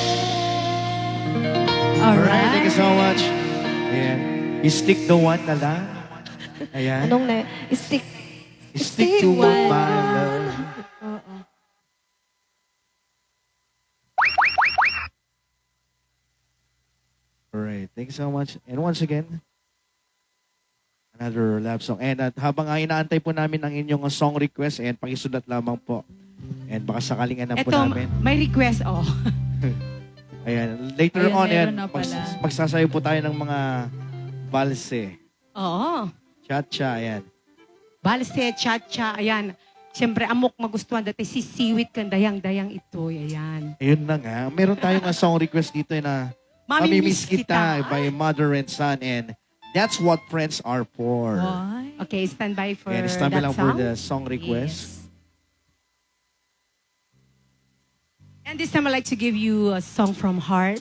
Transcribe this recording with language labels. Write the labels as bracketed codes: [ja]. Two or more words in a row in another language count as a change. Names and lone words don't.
[en] Alright, thank you so much. Ayan. You stick the one [tl] na lang. [en] Ayan. [tl] Anong na? [en] Stick. Stick to one, my love. Alright, thank you so much. And once again, another love song. [tl] And habang inaantay po namin ang inyong [en] song request, [tl] and pakisulat lamang po. And baka sakaling alam po Eto, namin. may request, oh. Ayan, later Ayan, [en] on, [tl] meron ayan, na pala. magsasayo po tayo ng mga valse. Oo. Cha-cha, ayan. Balse, cha-cha, ayan. [ilo] Siyempre, amok magustuhan dati si Siwit kan dayang-dayang ito, ayan. [tl] Ayun na nga. Meron tayong [en] song request [tl] dito na Mamimiss [en] Kita by Mother and Son, and that's what friends are for. Why? Okay, stand by for And stand by that [tl] lang [en] song. for the song request. Yes. And this time I'd like to give you a song from Heart.